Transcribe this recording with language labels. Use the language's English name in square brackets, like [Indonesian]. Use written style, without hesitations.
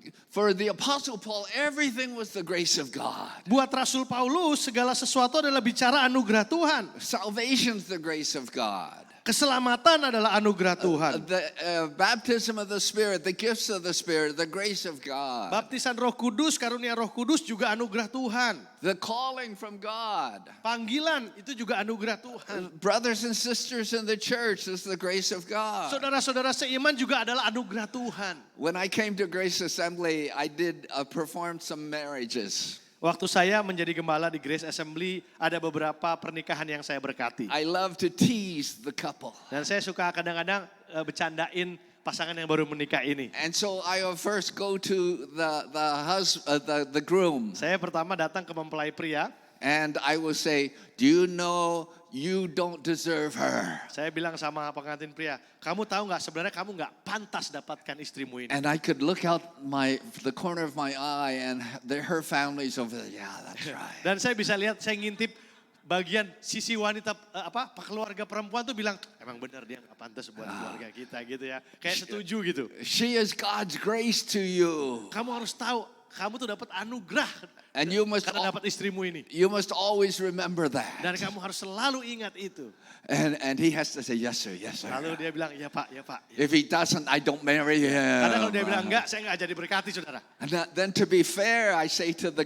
[English] For the Apostle Paul, everything was the grace of God. [Indonesian] Buat Rasul Paulus, segala sesuatu adalah bicara anugerah Tuhan. [English] Salvation's the grace of God. [Indonesian] Keselamatan adalah anugerah Tuhan. [English] The baptism of the Spirit, the gifts of the Spirit, the grace of God. [Indonesian] Baptisan Roh Kudus, karunia Roh Kudus juga anugerah Tuhan. [English] The calling from God. [Indonesian] Panggilan itu juga anugerah Tuhan. [English] Brothers and sisters in the church is the grace of God. [Indonesian] Saudara-saudara seiman juga adalah anugerah Tuhan. [English] When I came to Grace Assembly, I did perform some marriages. [Indonesian] Waktu saya menjadi gembala di Grace Assembly, ada beberapa pernikahan yang saya berkati. [English] I love to tease the couple. [Indonesian] Dan saya suka kadang-kadang bercandain pasangan yang baru menikah ini. [English] And so I will first go to the groom. [Indonesian] Saya pertama datang ke mempelai pria. [English] And I will say, do you know you don't deserve her? [Indonesian] Saya bilang sama pengantin pria, kamu tahu nggak sebenarnya kamu nggak pantas dapatkan istrimu ini. [English] And I could look out the corner of my eye and her family's over there. Yeah, that's right. [Indonesian] Dan saya bisa lihat, saya ngintip bagian sisi wanita keluarga perempuan tuh bilang, emang benar dia nggak pantas buat keluarga kita gitu ya. Kayak setuju gitu. [English] She is God's grace to you. [Indonesian] Kamu harus tahu, kamu tuh dapat anugerah [English] And you must [Indonesian] karena dapat istrimu ini. [English] always remember that. [Indonesian] Dan kamu harus selalu ingat itu. [English] And he has to say, yes, sir, yes, sir. [Indonesian] Lalu dia bilang, ya Pak, ya Pak. [English] If he doesn't, I don't marry [Indonesian] Karena kalau dia [English] him. [Indonesian] bilang enggak, saya enggak jadi berkati saudara. [English] And then to be fair, I say to the